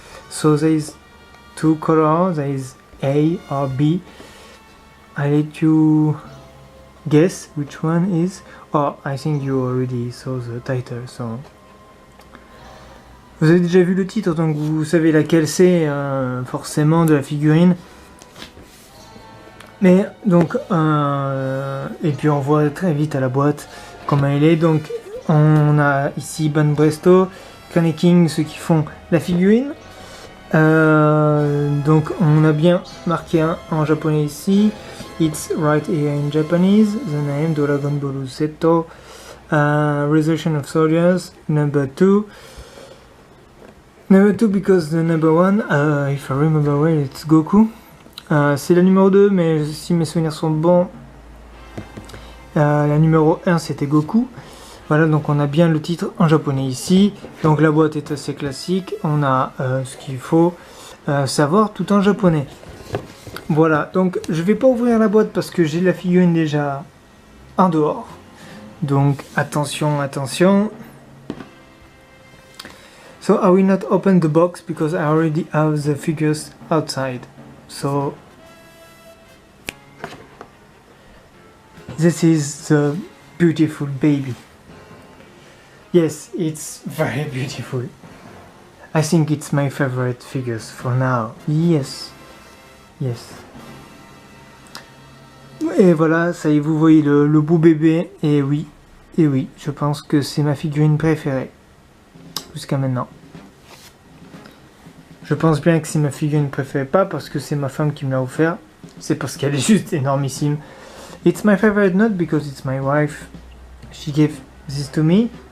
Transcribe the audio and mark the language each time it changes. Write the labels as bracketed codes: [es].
[en] So there is two colors, there is A or B. I let you guess which one is. Oh, I think you already saw the title, so [fr] vous avez déjà vu le titre, donc vous savez laquelle c'est, forcément, de la figurine. Mais donc et puis on voit très vite à la boîte comment elle est. Donc on a ici Banpresto, Kaneki, ceux qui font la figurine. Donc on a bien marqué en japonais ici. [en] It's right here in Japanese. The name Dragon Ball Z, Resurrection of Soldiers, number 2. Number 2 because the number 1, if I remember well, it's Goku. [fr] C'est la numéro 2, mais si mes souvenirs sont bons, la numéro 1 c'était Goku. Voilà, donc on a bien le titre en japonais ici. Donc la boîte est assez classique. On a ce qu'il faut savoir tout en japonais. Voilà, donc je vais pas ouvrir la boîte parce que j'ai la figurine déjà en dehors. Donc attention, attention. [en] So I will not open the box because I already have the figures outside. So this is the beautiful baby. Yes, it's very beautiful. I think it's my favorite figures for now. Yes. Yes. [fr] Et voilà, ça y est, vous voyez le beau bébé. Et oui, je pense que c'est ma figurine préférée. Jusqu'à maintenant. Je pense bien que c'est ma figurine préférée, pas parce que c'est ma femme qui me l'a offert. C'est parce qu'elle est juste énormissime. [en] It's my favorite not because it's my wife. She gave this to me.